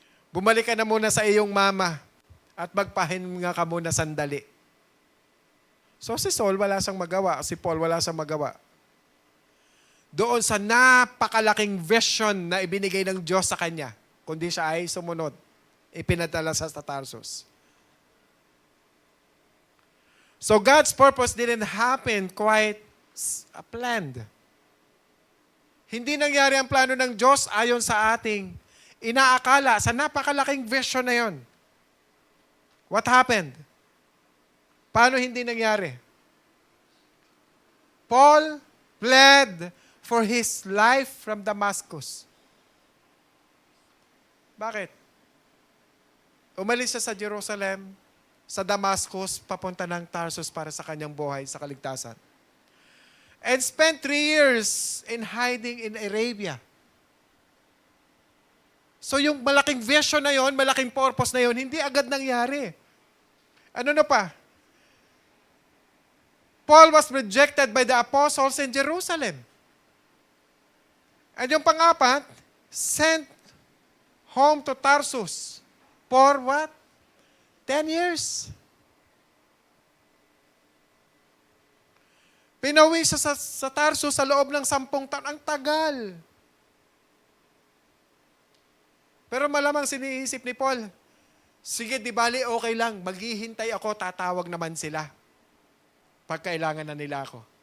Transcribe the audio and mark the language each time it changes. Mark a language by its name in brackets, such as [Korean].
[Filipino] Bumalik ka na muna sa iyong mama at magpahinga ka muna sandali. So si Saul wala siyang magawa, si Paul wala siyang magawa. Doon sa napakalaking vision na ibinigay ng Diyos sa kanya, kundi siya ay sumunod, ipinadala sa Tarsus. [English] So God's purpose didn't happen quite planned. [Filipino] Hindi nangyari ang plano ng Diyos ayon sa ating inaakala, sa napakalaking vision na yon. [English] What happened? [Filipino] Paano hindi nangyari? [English] Paul fled for his life from Damascus. [Filipino] Bakit? Umalis siya sa Jerusalem, sa Damascus, papunta ng Tarsus para sa kanyang buhay sa kaligtasan. [English] And spent 3 years in hiding in Arabia. [Filipino] So yung malaking vision na yon, malaking purpose na yon, hindi agad nangyari. Ano na pa? [English] Paul was rejected by the apostles in Jerusalem. [Filipino] At yung pang-apat, [English] sent home to Tarsus for what? 10 years. [Filipino] Pinawi siya sa Tarsus sa loob ng 10 taon. Ang tagal. Pero malamang siniisip ni Paul, sige, di bali, okay lang. Maghihintay ako, tatawag naman sila. Pag kailangan na nila ako.